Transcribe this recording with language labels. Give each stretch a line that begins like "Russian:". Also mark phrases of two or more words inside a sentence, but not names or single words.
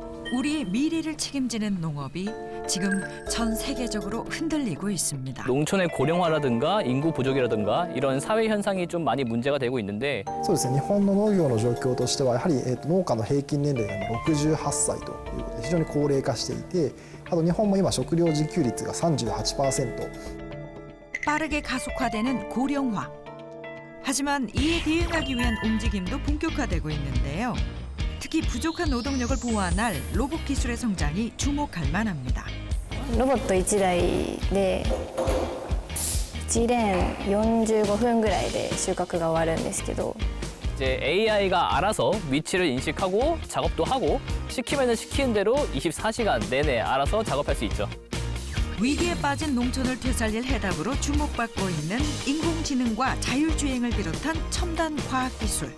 Korean: 우리 미래를 책임지는 농업이 지금 전 세계적으로 흔들리고 있습니다. 농촌의 고령화라든가 인구 부족이라든가 이런 사회 현상이 좀 많이 문제가 되고 있는데
Japanese: そうですね、日本の農業の状況としてはやはり、農家の平均年齢が今68歳ということで非常に高齢化していて、あと日本も今食料自給率が 38%。
Korean: 빠르게 가속화되는 고령화. 하지만 이에 대응하기 위한 움직임도 본격화되고 있는데요. 특히 부족한 노동력을 보완할 로봇 기술의 성장이 주목할 만합니다.
Japanese: ロボット1台で1レーン45分ぐらいで収穫が終わるんですけど
Korean: 이제 AI가 알아서 위치를 인식하고 작업도 하고 시키면 시키는 대로 24시간 내내 알아서 작업할 수 있죠. 위기에 빠진 농촌을 되살릴 해답으로 주목받고 있는 인공지능과 자율주행을 비롯한 첨단 과학기술.